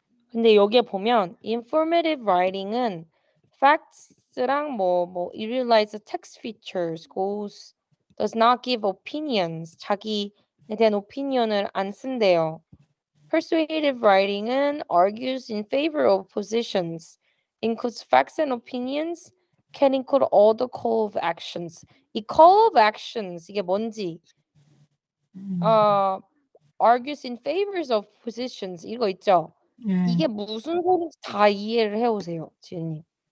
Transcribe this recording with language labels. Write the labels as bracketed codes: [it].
[ko] 근데 여기에 보면 [en] informative writing은 facts랑 utilize text features, does not give opinions. [ko] 자기에 대한 opinion을 안 쓴대요. [en] Persuasive writing은 argues in favor of positions, includes facts and opinions, can include all the call of actions. 이 call of actions [ko] 이게 뭔지 [en] argues in favors of positions [ko] 이거 있죠? 예, 이게 무슨 소리인지 다 이해를 해 오세요, 지은님.